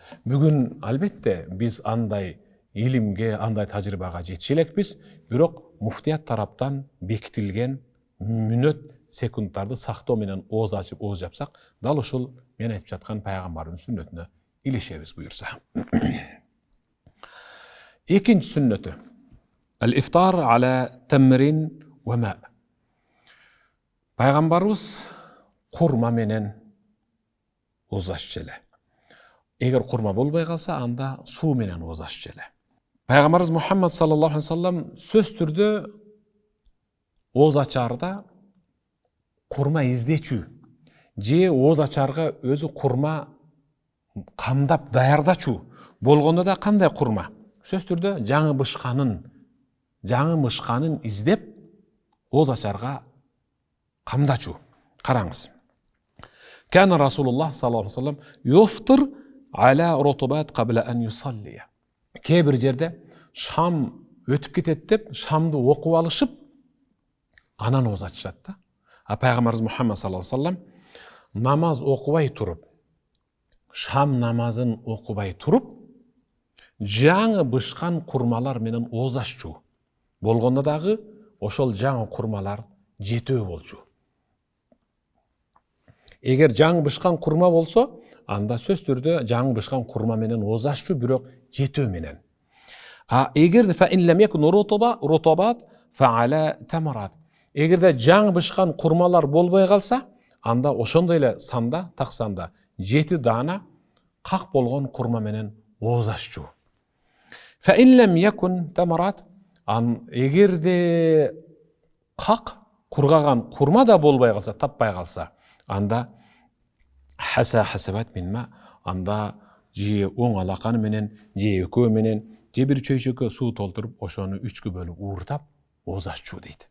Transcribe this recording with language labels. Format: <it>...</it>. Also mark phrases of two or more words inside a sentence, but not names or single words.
<ky>Бүгүн албетте биз андай илимге, андай тажрыйбага жетише элекпиз, бирок муфтият тараптан бекитилген мүнөт, секундтарды сактоо менен ооз ачып, ооз жапсак, дал ушул мен айтып жаткан пайгамбардын сүннөтүнө илишебиз буюрса. Экинчи сүннөтү.</ky> <ar>الإفطار على تمر وماء.</ar> <ky>Пайгамбарыбыз курма менен ооз аччу эле. Эгер курма болбой калса, анда суу менен ооз аччу эле. Пайгамбарыбыз Мухаммад</ky> <ar>صلى الله عليه وسلم</ar> <ky>сөз түрдө ооз ачарда курма издечүү же ооз ачарга өзү курма камдап даярдачу болгондо да кандай курма? Сөз түрдө жаңы мышканын издеп ооз ачарга камдачу. Караңыз.</ky> <ar>كان رسول الله صلى الله عليه وسلم يفطر على رطبات قبل أن يصلي.</ar> <ky>Кээ бир жерде шам өтүп кетет деп, шамды окуп алышып, анан ооз ачышат да. Пайгамбарыбыз Мухаммад</ky> <ar>صلى الله عليه وسلم</ar> <ky>намаз окубай туруп, шам намазын окубай туруп, жаңы бышкан курмалар менен ооз аччу. Болгондо дагы ошол жаңы курмалар жетөө болчу. Эгер жаңы бышкан курма болсо, анда сөз түрдө жаңы бышкан курма менен ооз аччу, бирок жетөө менен.</ky> <ar>Эгерде فإن لم يكن رطبات فعلى تمرات.</ar> <ky>Эгерде жаңы бышкан курмалар болбой калса, анда ошондой эле санда, таксанда 7 дана как болгон курма менен ооз аччу.</ky> <ar>فإن لم يكن تمرات,</ar> <ky>эгерде как кургаган курма да болбой калса, таппай калса, анда</ky> <ar>حسا حسوات من ماء,</ar> <ky>анда же оң алаканы менен, же экөө менен, же бир чөйшөккө суу толтуруп, ошону 3кө бөлүп ууртап ооз ачуу дейт.</ky>